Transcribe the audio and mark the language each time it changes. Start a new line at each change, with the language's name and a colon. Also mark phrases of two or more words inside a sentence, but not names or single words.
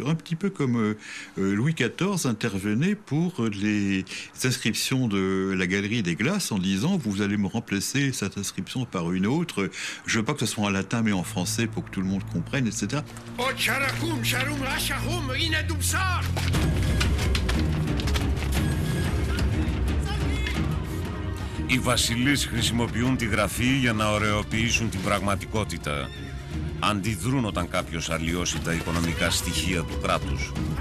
French: Un petit peu comme Louis XIV intervenait pour les inscriptions de la Galerie des Glaces en disant « Vous allez me remplacer cette inscription par une autre. Je veux pas que ce soit en latin mais en français pour que tout le monde comprenne, etc. »
Greek: Οι βασιλείς χρησιμοποιούν τη γραφή για να ωρεοποιήσουν την πραγματικότητα. Αντιδρούν όταν κάποιος αλλοιώσει τα οικονομικά στοιχεία του κράτους.